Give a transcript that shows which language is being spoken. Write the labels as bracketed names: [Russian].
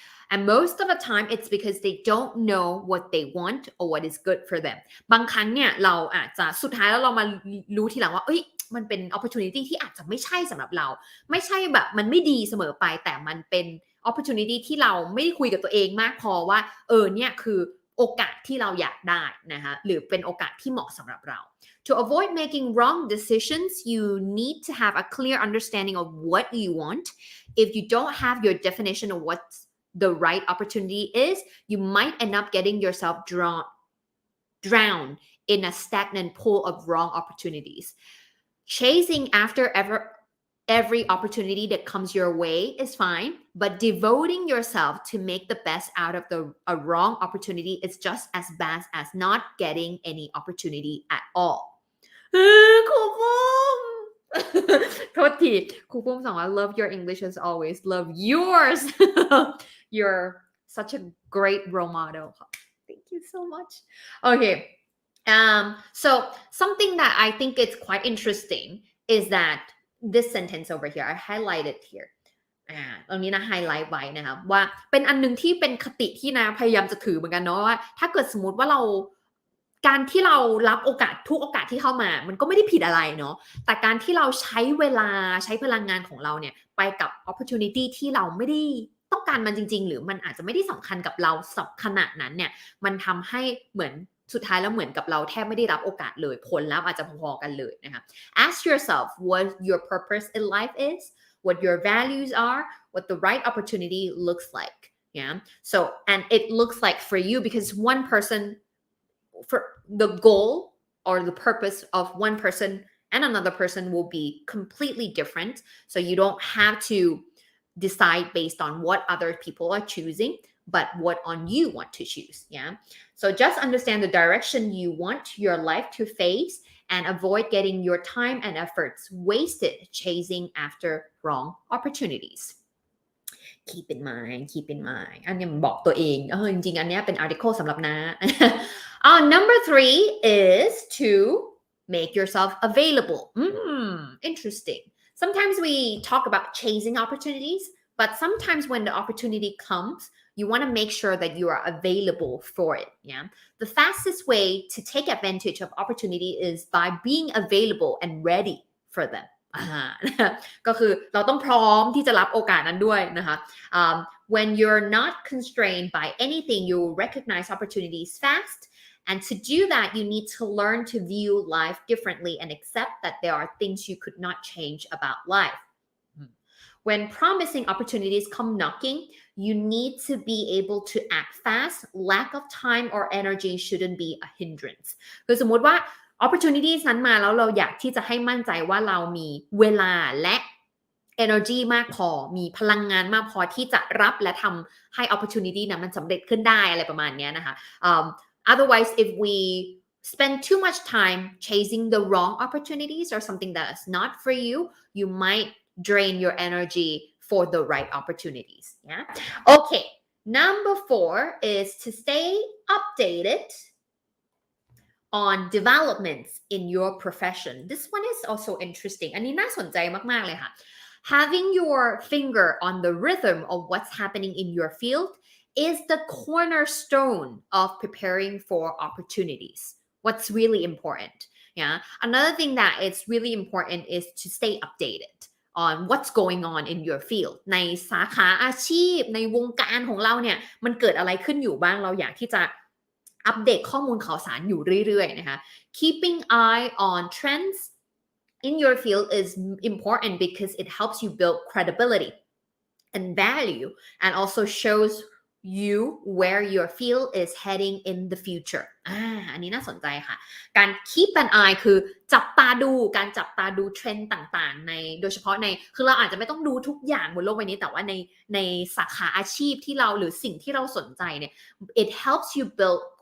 [English] and most of the time it's because they don't know what they want or what is good for them [Thai] บางครั้งเนี่ยเราอาจจะสุดท้ายแล้วเรามารู้ทีหลังว่ามันเป็น opportunity ที่อาจจะไม่ใช่สำหรับเราไม่ใช่แบบมันไม่ดีเสมอไปแต่มันเป็น opportunity ที่เราไม่ได้คุยกับตัวเองมากพอว่าเนี่ยคือโอกาสที่เราอยากได้นะคะหรือเป็นโอกาสที่เหมาะสำหรับเรา [English] To avoid making wrong decisions you need to have a clear understanding of what you want. If you don't have your definition of what the right opportunity is, you might end up getting yourself drowned in a stagnant pool of wrong opportunities. Chasing after every opportunity that comes your way is fine, but devoting yourself to make the best out of a wrong opportunity is just as bad as not getting any opportunity at all. [Thai] ครูปุ้ม โทษทีครูปุ้มสั่งว่า [English] love your English as always love yours you're such a great role model thank you so much okay so something that I think is quite interesting is that this sentence over here I highlighted here [Thai] ตรงนี้นะไฮไลท์ไว้นะครับว่าเป็นอันนึงที่เป็นคติที่นะพยายามจะถือเหมือนกันเนาะว่าถ้าเกิดสมมติว่า การที่เรารับโอกาสทุกโอกาสที่เข้ามามันก็ไม่ได้ผิดอะไรเนาะแต่การที่เราใช้เวลาใช้พลังงานของเราเนี่ยไปกับ opportunity ที่เราไม่ได้ต้องการมันจริงๆหรือมันอาจจะไม่ได้สำคัญกับเราสักขนาดนั้นเนี่ยมันทำให้เหมือนสุดท้ายแล้วเหมือนกับเราแทบไม่ได้รับโอกาสเลยผลแล้วอาจจะพอๆกันเลยนะคะ [English] Ask yourself what your purpose in life is, what your values are, what the right opportunity looks like. Yeah. So and it looks like for you because one person for the goal or the purpose of one person and another person will be completely different. So you don't have to decide based on what other people are choosing, but what on you want to choose. Yeah. So just understand the direction you want your life to face and avoid getting your time and efforts wasted chasing after wrong opportunities. Keep in mind [Thai] อันนี้บอกตัวเองจริงๆอันนี้เป็น article สำหรับนะ [English] Number 3 is to make yourself available. Interesting. Sometimes we talk about chasing opportunities, but sometimes when the opportunity comes, you want to make sure that you are available for it. Yeah. The fastest way to take advantage of opportunity is by being available and ready for them. [Thai] ก็คือเราต้องพร้อมที่จะรับโอกาสนั้นด้วยนะคะ [English] When you're not constrained by anything, you will recognize opportunities fast. And to do that, you need to learn to view life differently and accept that there are things you could not change about life. When promising opportunities come knocking, you need to be able to act fast. Lack of time or energy shouldn't be a hindrance. [Thai] คือสมมติว่า opportunities นั้นมาแล้วเราอยากที่จะให้มั่นใจว่าเรามีเวลาและ energy มากพอมีพลังงานมากพอที่จะรับและทำให้ opportunity นั้นมันสำเร็จขึ้นได้อะไรประมาณนี้นะคะ [English] Otherwise, if we spend too much time chasing the wrong opportunities or something that is not for you, you might drain your energy for the right opportunities. Yeah. Okay. Number 4 is to stay updated on developments in your profession. This one is also interesting. [Thai] อันนี้น่าสนใจมากๆเลยค่ะ [English] Having your finger on the rhythm of what's happening in your field is the cornerstone of preparing for opportunities. What's really important. Yeah. Another thing that is really important is to stay updated on what's going on in your field. [Thai] ในสาขาอาชีพในวงการของเราเนี่ยมันเกิดอะไรขึ้นอยู่บ้างเราอยากที่จะอัปเดตข้อมูลข่าวสารอยู่เรื่อยๆนะคะ [English] Keeping eye on trends in your field is important because it helps you build credibility and value and also shows you where your field is heading in the future [Thai] อันนี้น่าสนใจค่ะการ keep an eye คือจับตาดูการจับตาดูเทรนด์ต่างๆในโดยเฉพาะในคือเราอาจจะไม่ต้องดูทุกอย่างบนโลกใบนี้แต่ว่าในสาขาอาชีพที่เราหรือสิ่งที่เราสนใจเนี่ย [English] it helps you build